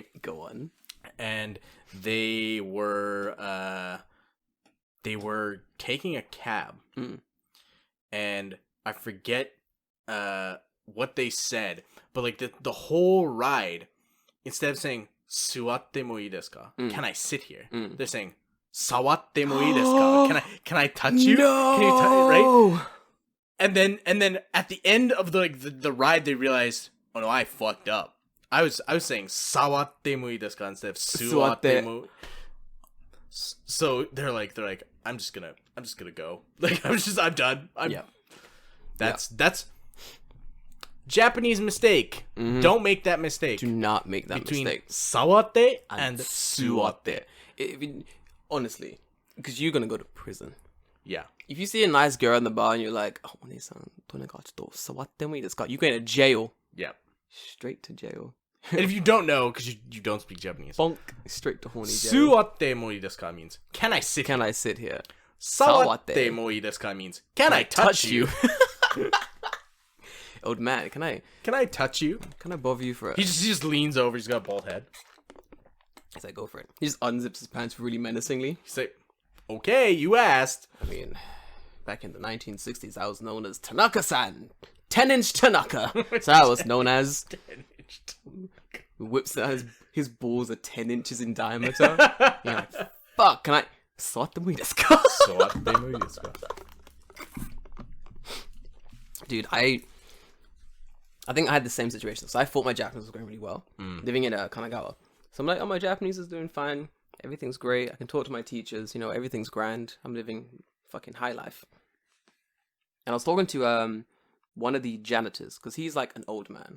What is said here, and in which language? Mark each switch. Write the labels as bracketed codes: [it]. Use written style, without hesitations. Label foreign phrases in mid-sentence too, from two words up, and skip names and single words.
[en] Go on. And they were taking a cab, and I forget what they said, but like the whole ride, instead of saying [ja] "座ってもいいですか?" [en] Can I sit here? They're saying [ja] "触ってもいいですか?" [en] Can I touch you? No! Can you touch right? And then at the end of the ride, they realized, oh no, I fucked up. I was saying [ja] "触ってもいいですか?" [en] instead of [ja] "座っても." [en] So they're like, I'm just gonna go. Like I'm done. That's Japanese mistake. Don't make that mistake. Do not make that between mistake. Sawatte and suwatte. Honestly, because you're gonna go to prison. Yeah. If you see a nice girl in the bar and you're like, oh, Oni-san, [ja] 触ってもいいですか? [en] You're going to jail. Yeah. Straight to jail. And if you don't know, because you don't speak Japanese, bonk, straight to horny jail. [ja] 座ってもいいですか [en] means, can I sit Can here? I sit here? [ja] 触ってもいいですか [en] means, can I touch you? Old man, can I touch you? Can I bother you for it? He just leans over. He's got a bald head. He's like, go for it. He just unzips his pants really menacingly. He's like, okay, you asked. I mean, back in the 1960s, I was known as Tanaka-san. 10-inch Tanaka. So I was known as... Whips out his balls are 10 inches in diameter. You're like, fuck, can I... [ja] 触ってもいいですか? 触ってもいいですか? [en] Dude, I think I had the same situation. So I thought my Japanese was going really well, living in Kanagawa. So I'm like, oh, my Japanese is doing fine. Everything's great. I can talk to my teachers. Everything's grand. I'm living fucking high life. And I was talking to one of the janitors, because he's like an old man.